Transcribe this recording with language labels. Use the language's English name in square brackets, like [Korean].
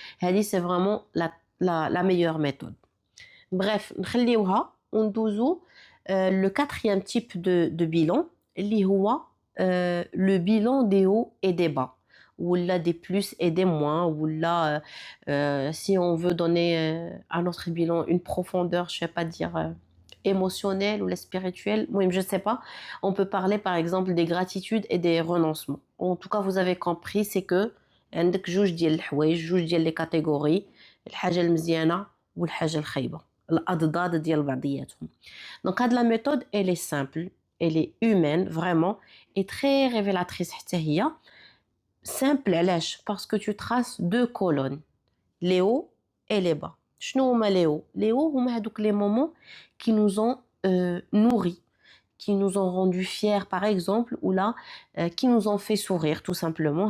[Arabic] هذه [French] c'est vraiment la meilleure méthode. Bref, [Arabic] نخليوها وندوزو [French] le quatrième type de bilan [Arabic] اللي هو [French] le bilan des hauts et des bas ou là des plus et des moins ou là si on veut donner à notre bilan une profondeur, je sais pas dire émotionnelle ou la spirituelle, moi je sais pas, on peut parler par exemple des gratitudes et des renoncements. En tout cas, vous avez compris, c'est que [Arabic] عندك جوج ديال الحوايج جوج ديال [French] les catégories, [Arabic] الحاجة المزيانة والحاجة الخايبة الأضداد ديال بعضياتهم. [French] Donc la méthode elle est simple, elle est humaine vraiment et très révélatrice [Arabic] حتى هي. [French] Simple [Arabic] علاش [French] parce que tu traces deux colonnes, les hauts et les bas. [Arabic] شنو هما [French] les hauts? Les hauts [Arabic] هما هادوك [French] les moments qui nous ont nourris, qui nous ont rendus fiers par exemple ou là qui nous ont fait sourire tout simplement.